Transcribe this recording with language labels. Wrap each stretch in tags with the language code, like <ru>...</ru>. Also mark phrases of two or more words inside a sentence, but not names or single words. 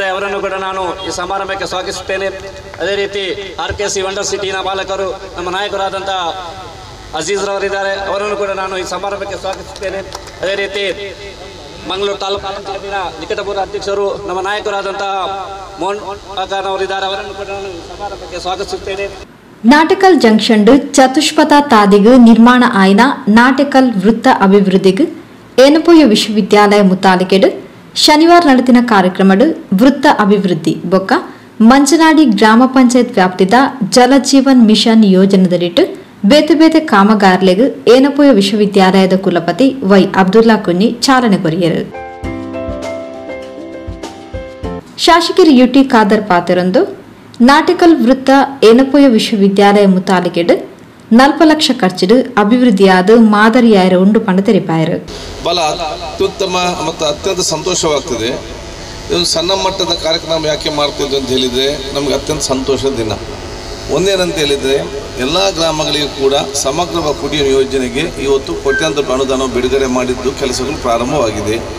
<kn>ಅವರನ್ನು ಕೂಡ ನಾನು ಈ ಸಮಾರಂಭಕ್ಕೆ ಸ್ವಾಗತಿಸುತ್ತೇನೆ. ಅದೇ ರೀತಿ RKC ವಂಡರ್ ಸಿಟಿನ ಬಾಲಕರು ನಮ್ಮ ನಾಯಕರಾದಂತಹ ಅಜೀಜ್ ರವರಿದ್ದಾರೆ. ಅವರನ್ನು ಕೂಡ ನಾನು ಈ ಸಮಾರಂಭಕ್ಕೆ ಸ್ವಾಗತಿಸುತ್ತೇನೆ. ಅದೇ ರೀತಿ ಮಂಗಳೂರು ತಾಲೂಕು ಪಂಚಾಯತಿನ ನಿಕಟಪೂರ್ವ ಅಧ್ಯಕ್ಷರು ನಮ್ಮ ನಾಯಕರಾದಂತಹ ಮೋಹನ್ ಖಾನ್ ಅವರಿದ್ದಾರೆ. ಅವರನ್ನು ಕೂಡ ನಾನು ಈ ಸಮಾರಂಭಕ್ಕೆ ಸ್ವಾಗತಿಸುತ್ತೇನೆ.</kn> <tcy>ನಾಟಕಲ್ ಜಂಕ್ಷನ್ ಚತುಷ್ಪಥ ತಾದಿಗು ನಿರ್ಮಾಣ ಆಯ್ನ ನಾಟಕಲ್ ವೃತ್ತ ಅಭಿವೃದ್ಧಿಗೆ ಏನಪೋಯ ವಿಶ್ವವಿದ್ಯಾಲಯ ಮುತಾಲಿಕೆಡು ಶನಿವಾರ ನಡೆದಿನ ಕಾರ್ಯಕ್ರಮಡು ವೃತ್ತ ಅಭಿವೃದ್ಧಿ ಬೊಕ್ಕ ಮಂಜನಾಡಿ ಗ್ರಾಮ ಪಂಚಾಯತ್ ವ್ಯಾಪ್ತಿದ ಜಲಜೀವನ್ ಮಿಷನ್ ಯೋಜನೆದಲ್ಲಿಟ್ಟು ಬೇತೆ ಬೇತೆ ಕಾಮಗಾರಿಲೆಗೆ ಏನಪೋಯ ವಿಶ್ವವಿದ್ಯಾಲಯದ ಕುಲಪತಿ ವೈ ಅಬ್ದುಲ್ಲಾ ಕುನ್ನಿ ಚಾಲನೆ ಕೊರಿಯರು. ಶಾಸಕರು ಯುಟಿ ಖಾದರ್ ಪಾತೆರೊಂದು ನಾಟಕಲ್ ವೃತ್ತ ಏನಪೋಯ ವಿಶ್ವವಿದ್ಯಾಲಯ ಮುತಾಲಿಕೆಡು 40 ಲಕ್ಷ ಖರ್ಚಿಡು ಅಭಿವೃದ್ಧಿಯಾದ ಮಾದರಿಯಾಯರ ಉಂಡು ಪಂಡ ತೆರಿಪಾಯರು.</tcy> <kn>ಬಲ ಅತ್ಯುತ್ತಮ ಮತ್ತು ಅತ್ಯಂತ ಸಂತೋಷವಾಗ್ತದೆ. ಇದೊಂದು ಸಣ್ಣ ಮಟ್ಟದ ಕಾರ್ಯಕ್ರಮ ಯಾಕೆ ಮಾಡ್ತಿದ್ವಿ ಅಂತ ಹೇಳಿದರೆ ನಮಗೆ ಅತ್ಯಂತ ಸಂತೋಷದ ದಿನ. ಒಂದೇನಂತ ಹೇಳಿದರೆ ಎಲ್ಲ ಗ್ರಾಮಗಳಿಗೂ ಕೂಡ ಸಮಗ್ರ ಕುಡಿಯುವ ಯೋಜನೆಗೆ ಇವತ್ತು ಕೋಟ್ಯಾಂತರ ಅನುದಾನ ಬಿಡುಗಡೆ ಮಾಡಿದ್ದು ಕೆಲಸಗಳು ಪ್ರಾರಂಭವಾಗಿದೆ.</kn>